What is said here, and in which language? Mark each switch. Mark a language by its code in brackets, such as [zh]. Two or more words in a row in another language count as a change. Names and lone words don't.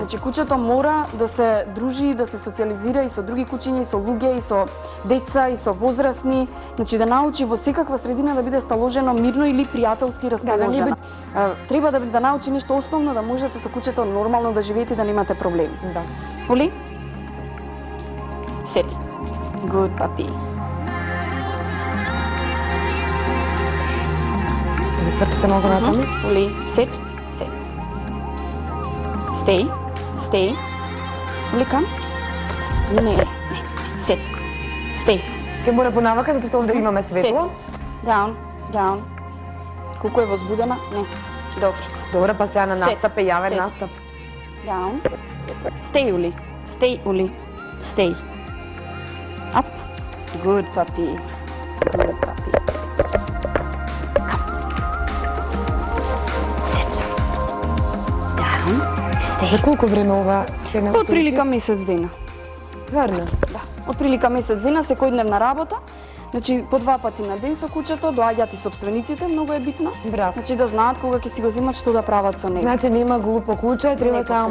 [mk] Значи кучето мора да се дружи, да се социализира и со други кучиња, и со луѓе, и со деца, и со возрастни, значи да научи во секаква средина да биде сталожено мирно или пријателски расположено. Треба да научи нешто основно да можете со кучето нормално да живеете и да немате проблеми. Да. Ули? [en] Sit. Good puppy. [mk] Цртате малку натаму. Ули, [en] sit. Sit. Stay. Stay. Ули, come. Не. Sit. Stay. [mk] Ке мора понавака затоа што овде имаме светло. [en] Sit. Down. [mk] Колку е возбудена? Не. Добро. Добро, па сега на настап е јавен [en] Sit. [mk] настап. [en] Down. Stay, Uli. Stay, Uli. Stay. Up. Good puppy. Good puppy. Come. Sit. Down. Stay. [mk] За колку време ова се не Од прилика месец дена. Стварно? Да. Од прилика месец дена, секојдневна работа. Значи, по 2 пати на ден со кучето, доаѓаат и собствениците, многу е битно. Браво. Значи, да знаат кога ќе си го земат, што да прават со него. Значи нема глупо куче, треба Не само